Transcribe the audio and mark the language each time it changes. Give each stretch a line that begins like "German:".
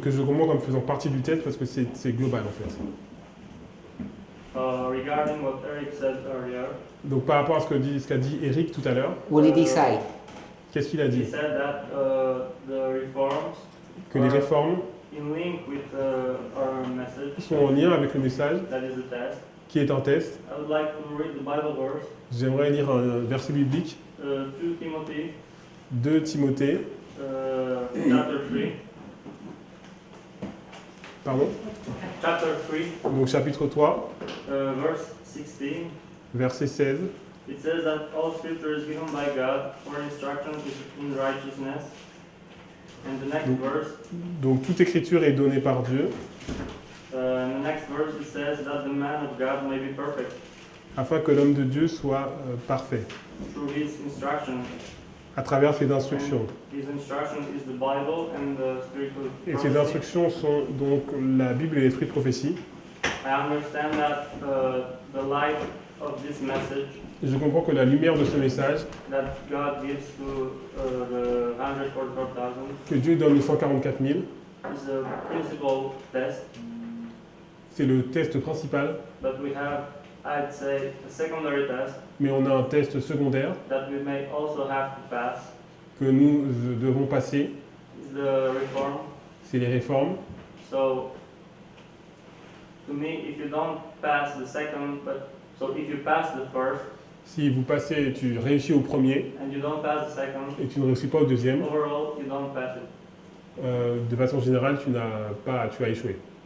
French: que je comprends comme faisant partie du test parce que c'est global en fait.
English: Regarding what Eric said earlier,
French: Donc par rapport à ce qu'a dit Eric tout à l'heure,
English: What did he say?
French: qu'est-ce qu'il a
English: he
French: dit?
English: said that the reforms
French: Que les réformes
English: in link with our message,
French: sont en lien avec le message
English: that is the test.
French: qui est un test.
English: I would like to read the Bible verse,
French: J'aimerais lire un verset biblique,
English: 2 Timothy
French: 2 Timothée,
English: chapter 3.
French: pardon,
English: Chapter 3,
French: donc chapitre 3,
English: verse 16.
French: verset 16.
English: It says that all scripture is given by God for instruction in righteousness. And the next verse,
French: Donc toute écriture est donnée par Dieu
English: in the next verse it says that the man of God may be perfect
French: afin que l'homme de Dieu soit parfait
English: through his instruction.
French: à travers ses instructions.
English: His instruction is the Bible and the spiritual
French: Et ces
English: prophecy.
French: instructions sont donc la Bible et l'esprit de prophétie.
English: I understand that the light of this message
French: Et je comprends que la lumière de ce message
English: that God gives to the 144,000
French: que Dieu donne aux 144 000,
English: is a principal test,
French: c'est le test principal,
English: but we have, I'd say, a secondary test
French: mais on a un test secondaire
English: that we may also have to pass.
French: que nous devons passer,
English: Is the reform.
French: c'est les réformes.
English: So, to me, if you don't pass the second, so if you pass the first
French: Si vous passez, tu réussis au premier
English: and you don't pass the second,
French: et tu ne réussis pas au deuxième,
English: overall you don't pass it.
French: de façon générale, tu as échoué.